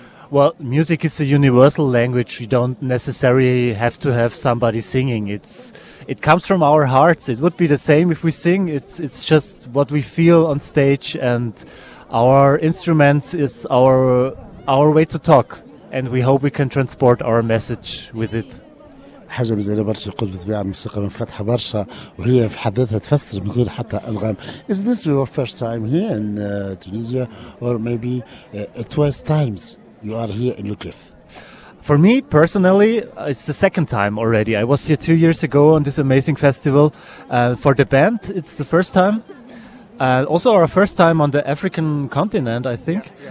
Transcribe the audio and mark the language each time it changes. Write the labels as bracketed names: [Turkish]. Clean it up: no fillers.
[English] Well, music is a universal language. You don't necessarily have to have somebody singing. It comes from our hearts. It would be the same if we sing. It's just what we feel on stage, and our instruments is our way to talk, and we hope we can transport our message with it. [Arabic] حاجة مزيانة برشا يقول بطبيعة الموسيقى منفتحة برشا وهي في حد ذاتها تفسر من غير حتى ألغام. [English] Is this your first time here in Tunisia, or maybe twice times you are here in UKF? For me personally, it's the second time already. I was here 2 years ago on this amazing festival. For the band, it's the first time. Also our first time on the African continent, I think.